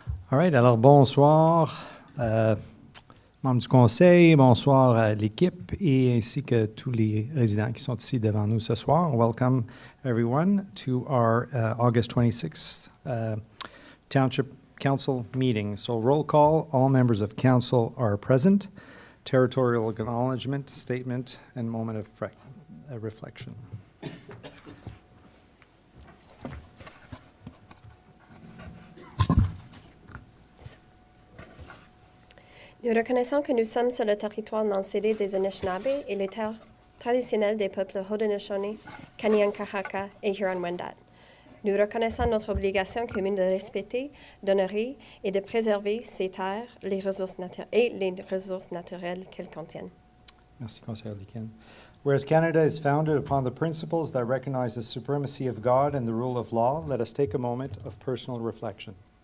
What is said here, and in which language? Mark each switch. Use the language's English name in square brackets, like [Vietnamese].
[French] All right, alors bonsoir, membres du conseil, bonsoir à l'équipe et ainsi que tous les résidents qui sont ici devant nous ce soir. [English] Welcome everyone to our August 26th Township Council meeting. So roll call, all members of council are present. Territorial acknowledgement, statement, and moment of reflection. [French] Nous reconnaissons que nous sommes sur le territoire non cédé des Anishinaabe et les terres traditionnelles des peuples Haudenosaunee, Kanien'kehá:ka et Huron-Wendat. Nous reconnaissons notre obligation commune de respecter, d'honorer et de préserver ces terres les ressources naturelles qu'elles contiennent. Merci, Conseillère Deakin. [English] Whereas Canada is founded upon the principles that recognize the supremacy of God and the rule of law, let us take a moment of personal reflection.